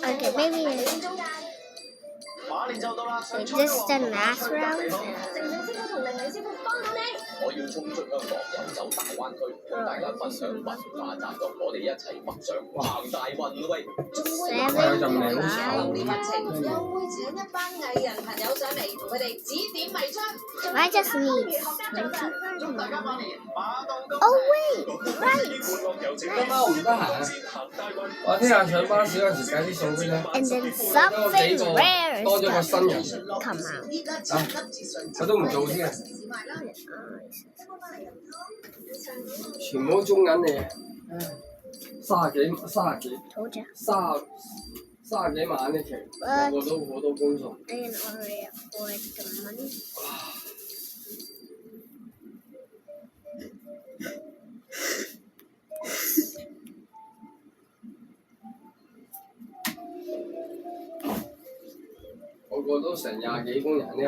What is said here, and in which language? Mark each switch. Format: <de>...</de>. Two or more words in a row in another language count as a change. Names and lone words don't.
<en>Maybe it's</en> <yue>馬年就到啦，上</yue> <en>just the last round.</en> <yue>靜靜師傅同玲玲師傅幫到你。我要衝出香港，遊走大灣區，同大家分享文化習俗，我哋一齊北上行大運喂！仲會</yue> <en>Seven</en> <yue>就未好</yue> <en>five.</en> <yue>啲乜情，又會請一班藝人朋友上嚟同佢哋指點迷津。</yue> <en>I just need</en> <yue>祝大家馬年馬到高</yue> <en>Oh wait, right.</en> <yue>今晚我唔得閒啊，我聽日上巴士嗰陣時介啲餸俾你。</yue> <en>And then something rare</en> <yue>多咗個</yue> <en>is</en> <yue>新人</yue> <en>come out.</en> <yue>啊，我都唔做先啊，全部都中銀嚟嘅，卅幾</yue> <en>Told ya.</en> <yue>卅幾萬一期，個個都好多公數。</yue> <en>I can already afford the money.</en> <yue>個個都成廿幾工人呢。</yue>